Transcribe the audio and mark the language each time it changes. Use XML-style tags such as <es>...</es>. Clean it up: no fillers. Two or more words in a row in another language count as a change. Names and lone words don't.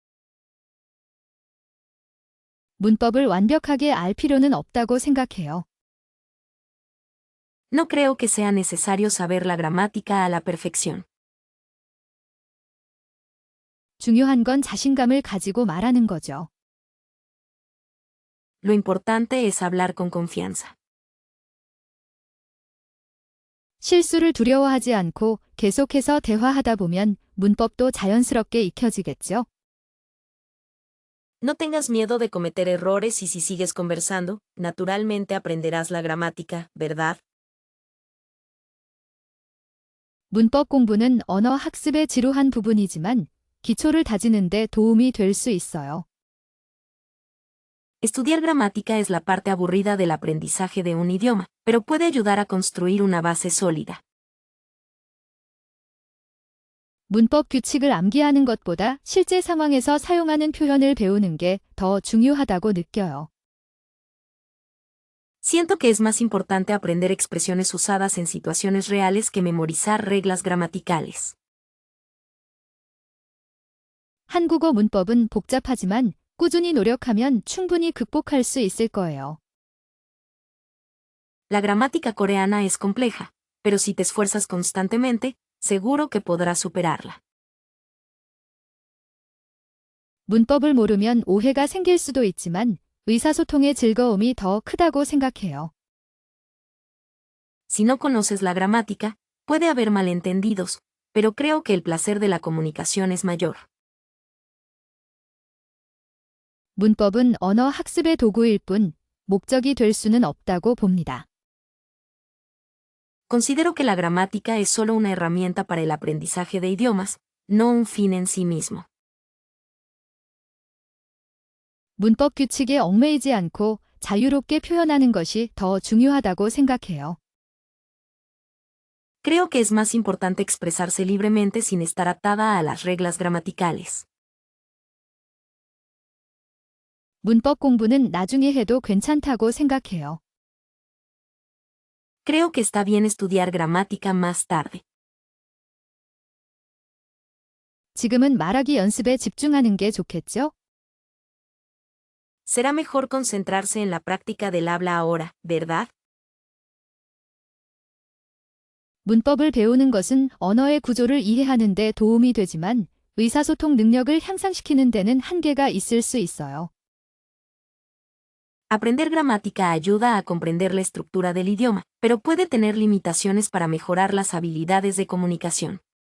<ko>문법을 완벽하게 알 필요는 없다고 생각해요.</ko> <es>No creo que sea necesario saber la gramática a la perfección.</es> <ko>중요한 건 자신감을 가지고 말하는 거죠.</ko> <es>Lo importante es hablar con confianza.</es> <ko>실수를 두려워하지 않고 계속해서 대화하다 보면 문법도 자연스럽게 익혀지겠죠.</ko> <es>No tengas miedo de cometer errores y si sigues conversando, naturalmente aprenderás la gramática, ¿verdad?</es> <ko>문법 공부는 언어 학습의 지루한 부분이지만 기초를 다지는 데 도움이 될 수 있어요.</ko> <es>Estudiar gramática es la parte aburrida del aprendizaje de un idioma, pero puede ayudar a construir una base sólida.</es> <ko>문법 규칙을 암기하는 것보다 실제 상황에서 사용하는 표현을 배우는 게 더 중요하다고 느껴요.</ko> <es>Siento que es más importante aprender expresiones usadas en situaciones reales que memorizar reglas gramaticales.</es> <ko>한국어 문법은 복잡하지만 꾸준히 노력하면 충분히 극복할 수 있을 거예요.</ko> <es>La gramática coreana es compleja, pero si te esfuerzas constantemente, seguro que podrás superarla.</es> <ko>문법을 모르면 오해가 생길 수도 있지만 의사소통의 즐거움이 더 크다고 생각해요.</ko> <es>Si no conoces la gramática, puede haber malentendidos, pero creo que el placer de la comunicación es mayor.</es> <ko>문법은 언어 학습의 도구일 뿐 목적이 될 수는 없다고 봅니다.</ko> <es>Considero que la gramática es solo una herramienta para el aprendizaje de idiomas, no un fin en sí mismo.</es> <ko>문법 규칙에 얽매이지 않고 자유롭게 표현하는 것이 더 중요하다고 생각해요.</ko> <es>Creo que es más importante expresarse libremente sin estar atada a las reglas gramaticales.</es> <ko>문법 공부는 나중에 해도 괜찮다고 생각해요.</ko> <es>Creo que está bien estudiar gramática más tarde.</es> <ko>지금은 말하기 연습에 집중하는 게 좋겠죠?</ko> <es>Será mejor concentrarse en la práctica del habla ahora, ¿verdad?</es> <ko>문법을 배우는 것은 언어의 구조를 이해하는 데 도움이 되지만 의사소통 능력을 향상시키는 데는 한계가 있을 수 있어요.</ko> <es>Aprender gramática ayuda a comprender la estructura del idioma, pero puede tener limitaciones para mejorar las habilidades de comunicación.</es>